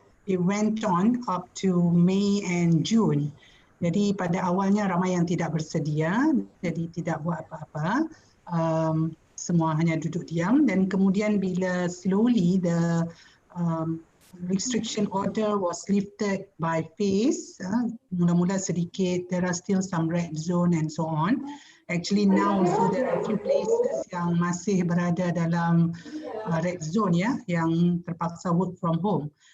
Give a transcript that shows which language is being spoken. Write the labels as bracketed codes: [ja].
[en] It went on up to May and June. [ms] Jadi pada awalnya ramai yang tidak bersedia, jadi tidak buat apa-apa. Semua hanya duduk diam, dan kemudian bila [en] slowly the restriction order was lifted by phase, [ms] mula-mula sedikit, [en] there are still some red zone and so on. Actually now so there are a few places [ms] yang masih berada dalam [en] red zone ya, [ms] yang terpaksa [en] work from home.